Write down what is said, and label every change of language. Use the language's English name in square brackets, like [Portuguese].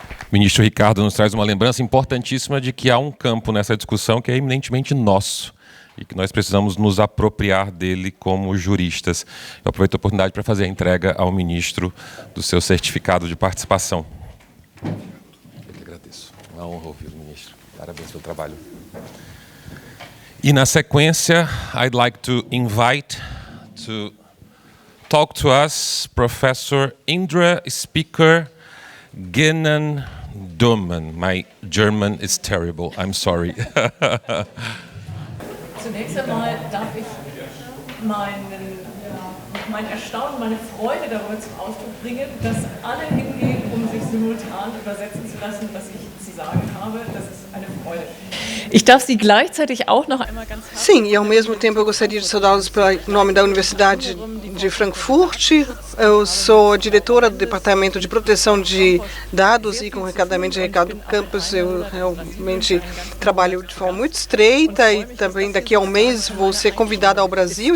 [Portuguese] O ministro Ricardo nos traz uma lembrança importantíssima de que há um campo nessa discussão que é eminentemente nosso e que nós precisamos nos apropriar dele como juristas. Eu aproveito a oportunidade para fazer a entrega ao ministro do seu certificado de participação. Eu que agradeço. Uma honra ouvir o ministro. Parabéns pelo trabalho. E na sequência, [English] I'd like to invite to talk to us Professor Indra Speaker Genan Duman. My German is terrible. I'm sorry. [German] Zunächst einmal darf ich meinen mein Erstaunen, meine Freude darüber zum Ausdruck bringen, dass alle hingehen, sich simultan übersetzen zu lassen, was ich zu sagen habe. Das ist eine Freude. Ich darf Sie gleichzeitig auch noch einmal ganz [Portuguese] Sim, e ao mesmo tempo eu gostaria de saudá-los em nome da Universidade de Frankfurt. Eu sou diretora do Departamento de Proteção de Dados e com recadamento de Ricardo Campos. Eu realmente trabalho de forma muito estreita e também daqui a um mês vou ser convidada ao Brasil.